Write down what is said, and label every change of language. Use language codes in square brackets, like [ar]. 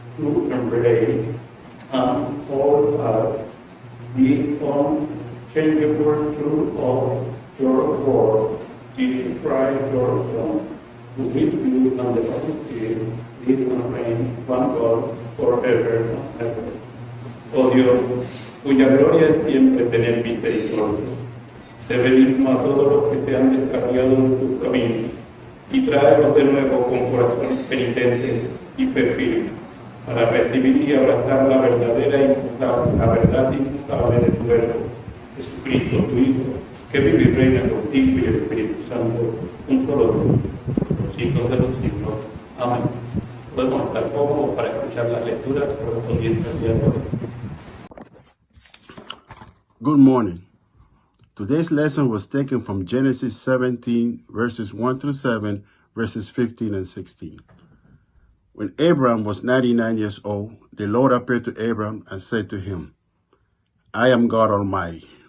[en] to embrace and hold fast the unchangeable truth of your word, Jesus Christ, your Son, who with you and the Holy Spirit live and reign, one God, forever and ever. [es] Oh Dios, cuya gloria es siempre tener misericordia, sé benigno a todos los que se han descarriado de tus caminos y tráelos de nuevo con corazones penitentes y fe firme, para recibir y abrazar la verdad inmutable de tu Verbo, Jesucristo, tu Hijo, que vive y reina contigo y el Espíritu Santo, un solo Dios, por los siglos de los siglos. Amén. Podemos estar cómodos para escuchar las lecturas correspondientes al día de hoy. [en] Good morning. Today's lesson was taken from Genesis 17, verses 1 through 7, verses 15 and 16. When Abram was 99 years old, the Lord appeared to Abram and said to him, I am God Almighty.